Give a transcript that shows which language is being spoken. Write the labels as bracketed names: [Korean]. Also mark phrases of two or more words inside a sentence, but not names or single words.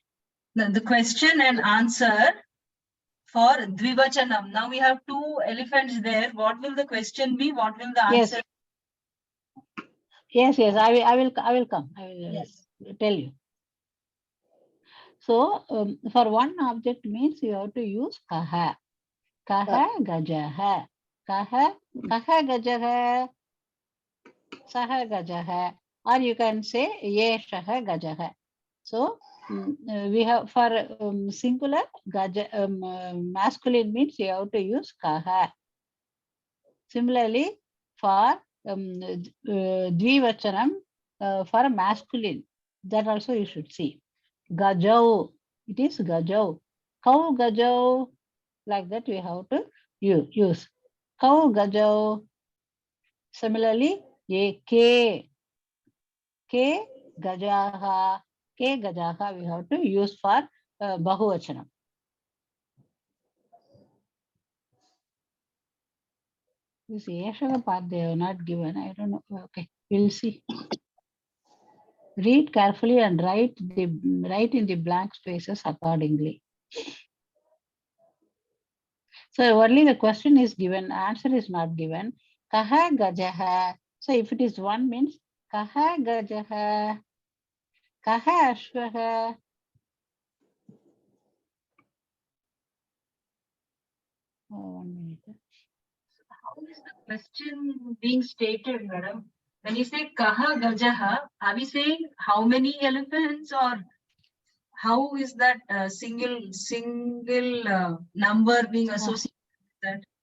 [English] the question and answer for Dvivachanam. Now we have 2 elephants there. What will the question be? What will the Yes. answer? Yes, I will come. I will Yes. tell you. So for one object means you have to use kaha. [Sanskrit] कः गजः। कः गजः. सः गजः. [English] Or you can say [Sanskrit] एषः गजः. [English] So we have for singular gaja, masculine means you have to use kaha. Similarly, for dvivachanam, for masculine, that also you should see. [Sanskrit] गजौ, [English] it is [Sanskrit] गजौ। कौ गजौ, [English] like that we have to use. [Sanskrit] कौ गजौ. Similarly, के गजाः, [English] we have to use for bahuvachanam. This Yeshava part they have not given. I don't know. Okay, we'll see. Read carefully and write in the blank spaces accordingly. So only the question is given, answer is not given. [Sanskrit] कः गजः. [English] So if it is one means [Sanskrit] कः गजः, कः अश्वः. [English] Oh, 1 minute. How is the question being stated, madam? When you say [Sanskrit] कः गजः, [English] are we saying how many elephants, or how is that single number being associated with that?